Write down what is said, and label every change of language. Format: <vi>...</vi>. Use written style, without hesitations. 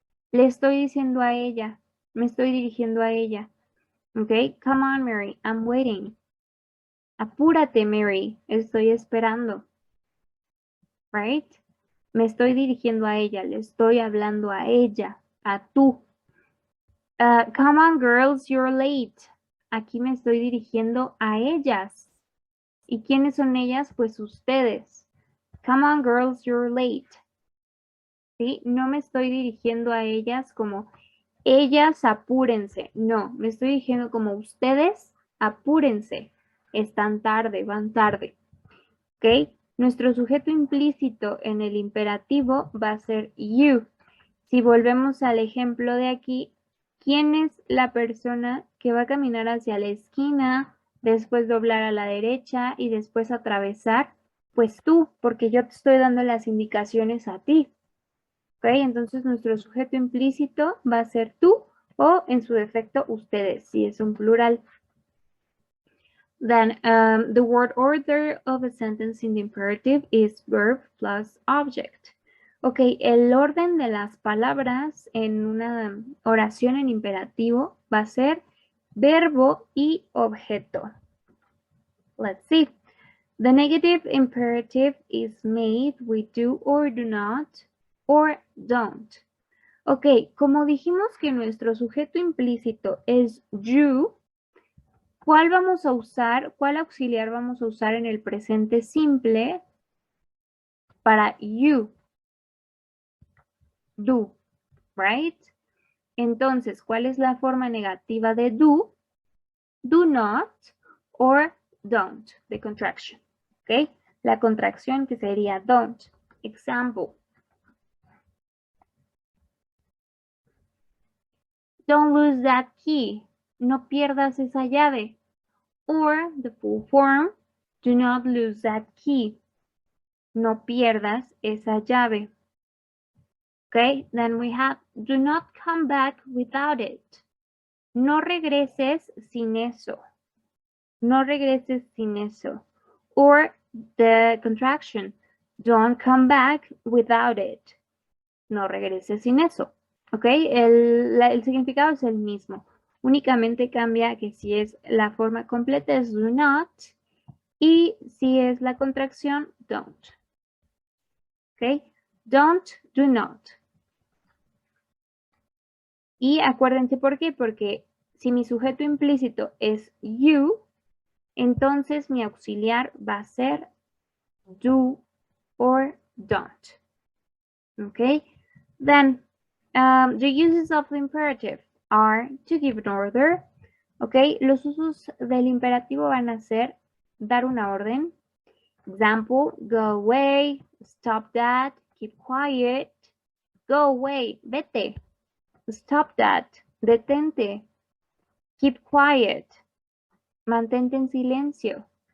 <es>Le estoy diciendo a ella, me estoy dirigiendo a ella, ¿ok?</es> <en>Come on, Mary, I'm waiting.</en> <es>Apúrate, Mary, estoy esperando,</es> <en>right?</en> <es>Me estoy dirigiendo a ella, le estoy hablando a ella, a tú.</es> <en>Come on, girls, you're late.</en> <es>Aquí me estoy dirigiendo a ellas. ¿Y quiénes son ellas? Pues ustedes.</es> <en>Come on, girls, you're late.</en> <es>¿Sí? No me estoy dirigiendo a ellas como ellas, apúrense. No, me estoy dirigiendo como ustedes, apúrense. Están tarde, van tarde. ¿Ok? Nuestro sujeto implícito en el imperativo va a ser you. Si volvemos al ejemplo de aquí, ¿quién es la persona que va a caminar hacia la esquina, después doblar a la derecha y después atravesar? Pues tú, porque yo te estoy dando las indicaciones a ti. ¿Ok? Entonces nuestro sujeto implícito va a ser tú o en su defecto ustedes, si es un plural.</es> <en>Then the word order of a sentence in the imperative is verb plus object.</en> <es>Ok, el orden de las palabras en una oración en imperativo va a ser verbo y objeto.</es> <en>Let's see. The negative imperative is made with do or do not or don't.</en> <es>Ok, como dijimos que nuestro sujeto implícito es you, ¿cuál vamos a usar? ¿Cuál auxiliar vamos a usar en el presente simple para you?</es> <en>Do, right?</en> <es>Entonces, ¿cuál es la forma negativa de do?</es> <en>Do not or don't, the contraction. ¿Ok?</en> <es>La contracción que sería don't.</es> <en>Example. Don't lose that key.</en> <es>No pierdas esa llave.</es> <en>Or the full form, do not lose that key.</en> <es>No pierdas esa llave.</es> <en>Okay, then we have do not come back without it.</en> <es>No regreses sin eso. No regreses sin eso.</es> <en>Or the contraction, don't come back without it.</en> <es>No regreses sin eso. Ok, el significado es el mismo. Únicamente cambia que si es la forma completa es do not y si es la contracción, don't.</es> <en>Ok, don't, do not.</en> <es>Y acuérdense por qué, porque si mi sujeto implícito es you, entonces mi auxiliar va a ser do or don't.</es> <en>Okay, then the uses of the imperative are to give an order.</en> <es>Okay, los usos del imperativo van a ser dar una orden.</es> <en>Example, go away, stop that, keep quiet, go away,</en> <es>vete,</es> <en>stop that,</en> <es>detente,</es> <en>keep quiet,</en> <es>mantente en silencio.</es>